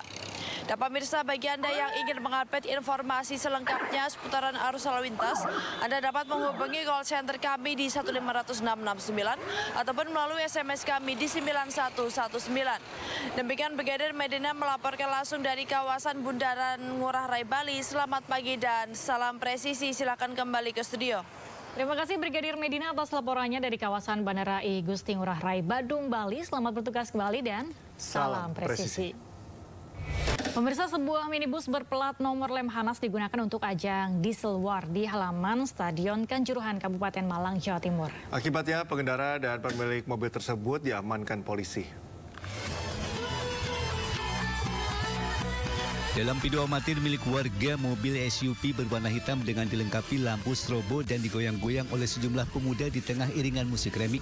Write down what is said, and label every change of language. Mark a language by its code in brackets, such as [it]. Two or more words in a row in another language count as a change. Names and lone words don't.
[id] Dan pemirsa, bagi Anda yang ingin mengupdate informasi selengkapnya seputaran arus lalu lintas, Anda dapat menghubungi [en] call center [id] kami di 1500669 ataupun melalui SMS kami di 9119. Demikian Brigadir Medina melaporkan langsung dari kawasan Bundaran Ngurah Rai, Bali. Selamat pagi dan salam presisi. Silakan kembali ke studio. Terima kasih Brigadir Medina atas laporannya dari kawasan Bandara I Gusti Ngurah Rai, Badung, Bali. Selamat bertugas kembali dan salam presisi. Pemirsa, sebuah minibus berplat nomor Lemhanas digunakan untuk ajang Diesel War di halaman Stadion Kanjuruhan, Kabupaten Malang, Jawa Timur. Akibatnya pengendara dan pemilik mobil tersebut diamankan polisi. Dalam video amatir milik warga, mobil SUV berwarna hitam dengan dilengkapi lampu strobo dan digoyang-goyang oleh sejumlah pemuda di tengah iringan musik remik.